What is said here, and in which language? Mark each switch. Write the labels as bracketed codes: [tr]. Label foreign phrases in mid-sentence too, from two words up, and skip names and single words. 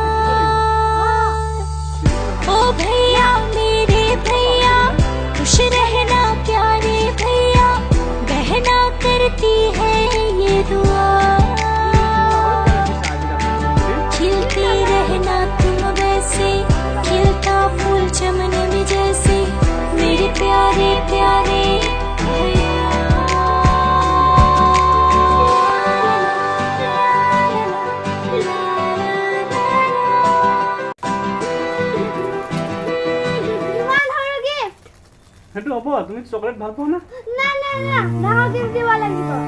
[hi] ओ भैया मेरे भैया, खुश रहना प्यारे भैया, बहना करती है ये दुआ। खिलते रहना तुम वैसे, खिलता फूल चमन में जैसे, मेरे प्यारे प्यारे भैया। [as] ইমান সৰু gift? সেইটো হ'ব, তুমি চকলেট ভাল পোৱা না? না না না, ডাঙৰ gift দিব লাগিব।